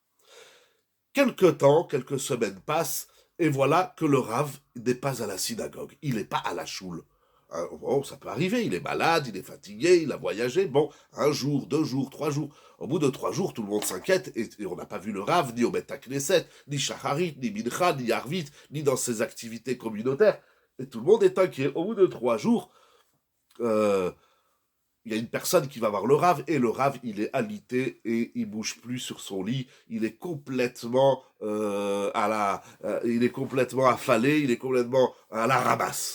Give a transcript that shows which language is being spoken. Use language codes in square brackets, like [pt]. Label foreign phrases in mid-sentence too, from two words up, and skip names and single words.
[fr] Quelque temps, quelques semaines passent, et voilà que le Rav n'est pas à la synagogue. Il n'est pas à la choule. Bon, ça peut arriver, il est malade, il est fatigué, il a voyagé. Bon, un jour, 2 jours, 3 jours. Au bout de 3 jours, tout le monde s'inquiète et on n'a pas vu le Rav ni au [he] Beth Knesset, [fr] ni Shacharit, ni Mincha, ni Arvit, ni dans ses activités communautaires. Et tout le monde est inquiet. Au bout de 3 jours, euh, il y a une personne qui va voir le Rav, et le Rav, il est alité, et il bouge plus sur son lit, il est complètement il est complètement affalé, il est complètement à la ramasse.